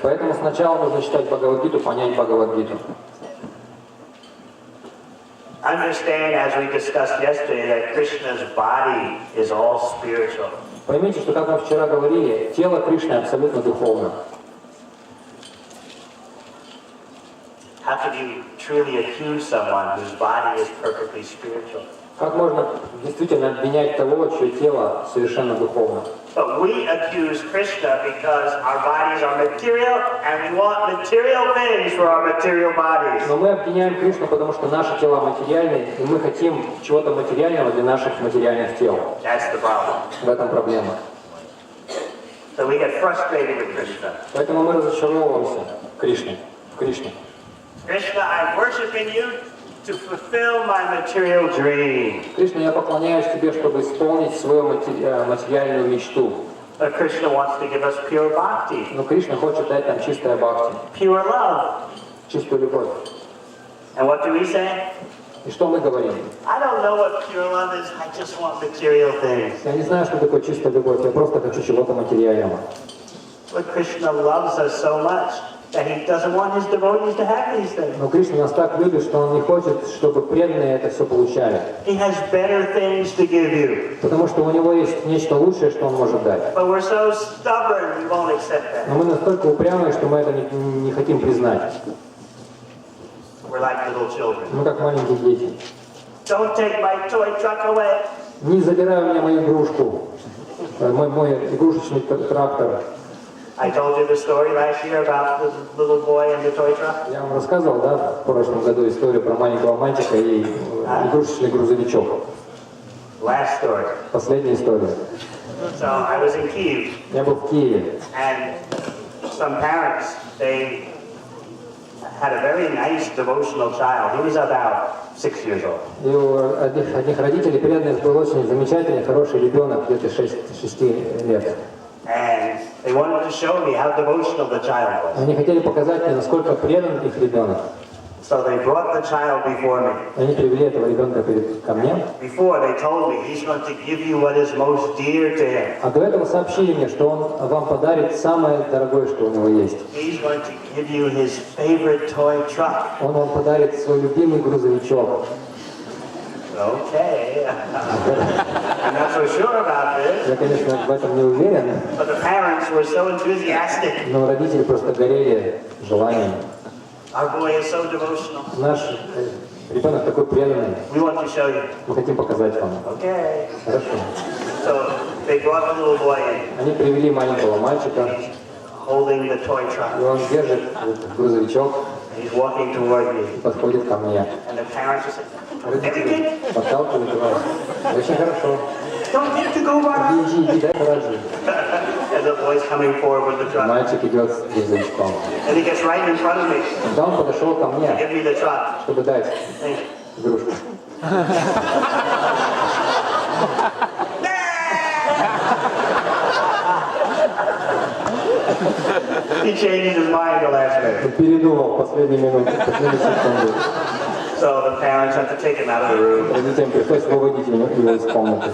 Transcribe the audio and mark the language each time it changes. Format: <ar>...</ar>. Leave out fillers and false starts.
<ru>Поэтому сначала нужно читать Бхагавад-гиту, понять Бхагавад-гиту.</ru> <en>Understand, as we discussed yesterday, that Krishna's body is all spiritual.</en> <ru>Поймите, что, как мы вчера говорили, тело Кришны абсолютно духовно.</ru> <en>How could you truly accuse someone whose body is perfectly spiritual?</en> <ru>Как можно действительно обвинять того, чье тело совершенно духовно?</ru> <en>But we accuse Krishna because our bodies are material and we want material things for our material bodies.</en> <ru>Но мы обвиняем Кришну, потому что наши тела материальны, и мы хотим чего-то материального для наших материальных тел.</ru> <en>That's the problem.</en> <ru>В этом проблема.</ru> <en>So we get frustrated with Krishna.</en> <ru>Поэтому мы разочаровываемся в Кришне.</ru> <en>Krishna, I'm worshiping you to fulfill my material dream.</en> <ru>Кришна, я поклоняюсь тебе, чтобы исполнить свою материальную мечту.</ru> <en>But Krishna wants to give us pure bhakti,</en> <ru>Но Кришна хочет дать нам чистое бхакти,</ru> <en>pure love.</en> <ru>чистую любовь.</ru> <en>And what do we say?</en> <ru>И что мы говорим?</ru> <en>I don't know what pure love is, I just want material things.</en> <ru>Я не знаю, что такое чистая любовь, я просто хочу чего-то материального.</ru> <en>But Krishna loves us so much that he doesn't want his devotees to have these things.</en> <ru>Но Кришна нас так любит, что он не хочет, чтобы преданные это все получали.</ru> <en>He has better things to give you.</en> <ru>Потому что у него есть нечто лучшее, что он может дать.</ru> <en>But we're so stubborn, we won't accept that.</en> <ru>Но мы настолько упрямые, что мы это не хотим признать.</ru> <en>We're like little children.</en> <ru>Мы как маленькие дети.</ru> <en>Don't take my toy truck away.</en> <ru>Не забирай у меня мою игрушку, мой игрушечный трактор.</ru> <en>I told you the story last year about the little boy and the toy truck.</en> <ru>Я вам рассказывал, да, в прошлом году историю про маленького мальчика и игрушечный грузовичок.</ru> <en>Last story.</en> <ru>Последняя история.</ru> <en>So I was in Kyiv.</en> <ru>Я был в Киеве.</ru> <en>And some parents, they had a very nice devotional child. He was about 6 years old.</en> <ru>И у одних родителей преданных был очень замечательный, хороший ребенок, где-то 6 лет.</ru> <en>And they wanted to show me how devotional the child was.</en> <ru>Они хотели показать мне, насколько предан их ребенок.</ru> <en>So they brought the child before me.</en> <ru>Они привели этого ребенка ко мне.</ru> <en>Before they told me he's going to give you what is most dear to him.</en> <ru>А до этого сообщили мне, что он вам подарит самое дорогое, что у него есть.</ru> <en>He's going to give you his favorite toy truck.</en> <ru>Он вам подарит свой любимый грузовичок.</ru> <en>Okay. I'm not so sure about this.</en> <ru>Я, конечно, в этом не уверен,</ru> <en>But the parents were so enthusiastic.</en> <ru>но родители просто горели желанием.</ru> <en>Our boy is so devotional.</en> <ru>Наш ребенок такой преданный.</ru> <en>We want to show you.</en> <ru>Мы хотим показать вам.</ru> <en>Okay.</en> <ru>Хорошо.</ru> <en>So they brought the little boy in,</en> <ru>Они привели маленького мальчика,</ru> <en>holding the toy</en> <ru>и</ru> <en>truck.</en> <ru>он держит этот грузовичок</ru> <en>He's walking toward me.</en> <ru>и подходит ко мне.</ru> <en>And the parents are saying,</en> <ru>Родители подталкивают его. Очень хорошо.</ru> <en>don't need to go by.</en> <ru>Иди, дай поражи.</ru> <en>And the boy's coming forward with the truck.</en> <ru>Мальчик идет с грузовичком.</ru> <en>And he gets right in front of me.</en> <ru>Когда он подошел ко мне,</ru> <en>Give me the truck.</en> <ru>чтобы дать, Игрушка.</ru> <en>He changed his mind the last minute.</en> <ru>Передумал в последнюю минуту, в последнюю секунду.</ru> <en>So the parents have to take him out of the room.</en> <ru>Родителям пришлось выводить его из комнаты.</ru>